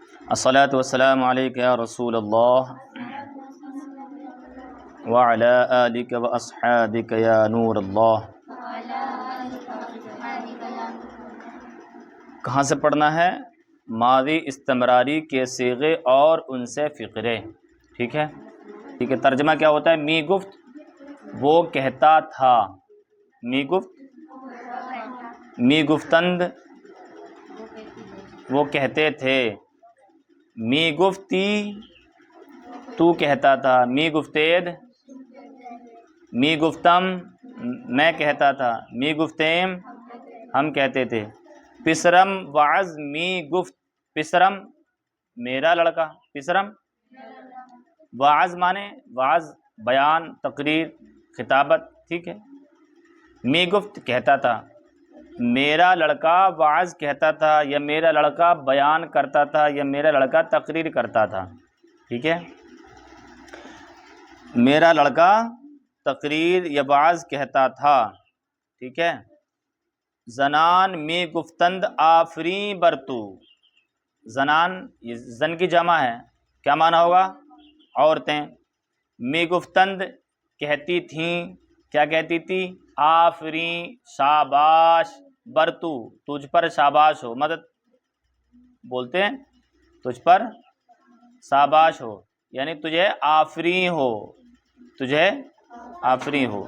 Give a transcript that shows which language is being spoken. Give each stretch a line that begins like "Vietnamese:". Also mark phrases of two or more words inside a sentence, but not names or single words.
Arabic: الصلاۃ والسلام علیک یا رسول اللہ وعلی آلک واصحابک یا نور اللہ۔
Urdu: کہاں سے پڑھنا ہے؟ ماضی استمراری کے صیغے اور ان سے فقرے۔ ٹھیک ہے، ترجمہ کیا ہوتا ہے؟
Persian: می گفت
Urdu: وہ کہتا تھا،
Persian: می گفت، می گفتند
Urdu: وہ کہتے تھے،
Persian: می گفتی
Urdu: تو کہتا تھا،
Persian: می گفتید می گفتم
Urdu: میں کہتا تھا،
Persian: می گفتیم
Urdu: ہم کہتے تھے۔
Persian: پسرم وعظ می گفت،
Urdu: پسرم میرا لڑکا،
Persian: پسرم وعظ
Urdu: مانے وعظ، بیان، تقریر، خطابت۔ ٹھیک ہے،
Persian: می گفت
Urdu: کہتا تھا، میرا لڑکا وعظ کہتا تھا، یا میرا لڑکا بیان کرتا تھا، یا میرا لڑکا تقریر کرتا تھا۔ ٹھیک ہے، میرا لڑکا تقریر یا وعظ کہتا تھا۔ ٹھیک ہے،
Persian: زنان می گفتند آفریں برتو،
Urdu: زنان یہ زن کی جمع ہے، کیا معنی ہوگا؟ عورتیں۔
Persian: می گفتند
Urdu: کہتی تھیں، کیا کہتی تھی؟ آفریں شاباش، برتو تجھ پر شاباش ہو، مدد بولتے ہیں تجھ پر شاباش ہو، یعنی تجھے آفریں ہو، تجھے آفریں ہو۔